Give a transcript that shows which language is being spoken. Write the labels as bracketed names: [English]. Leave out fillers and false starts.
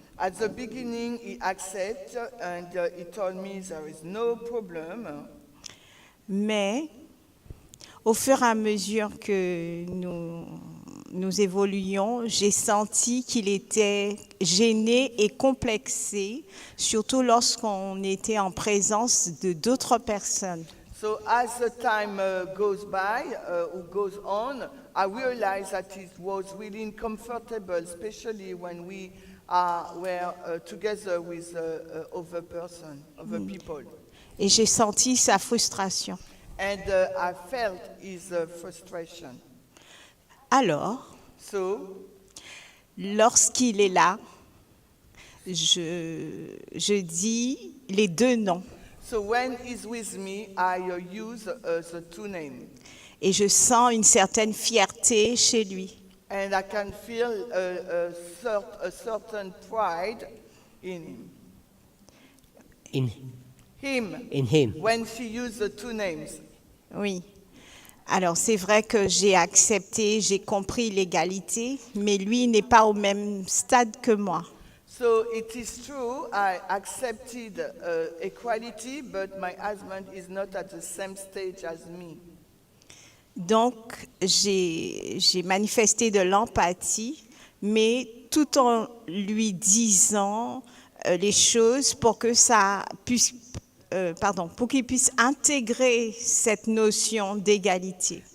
[English] At the beginning, he accepted and he told me there is no problem. [French] Mais au fur et à mesure que nous évoluions, j'ai senti qu'il était gêné et complexé, surtout lorsqu'on était en présence de d'autres personnes. [English] So as the time goes by, or goes on, I realized that it was really uncomfortable, especially when we were together with other people. [French] Et j'ai senti sa frustration. [English] And I felt his frustration. [French] Alors, [English] So, [French] lorsqu'il est là, je dis les deux noms. [English] So when he's with me, I use the two names. [French] Et je sens une certaine fierté chez lui. [English] And I can feel a certain pride in him. In him. When she used the two names. [French] Oui. Alors c'est vrai que j'ai accepté, j'ai compris l'égalité, mais lui n'est pas au même stade que moi. [English] So it is true, I accepted equality, but my husband is not at the same stage as me. [French] Donc j'ai manifesté de l'empathie, mais tout en lui disant les choses pour que ça puisse pour qu'il puisse intégrer cette notion d'égalité.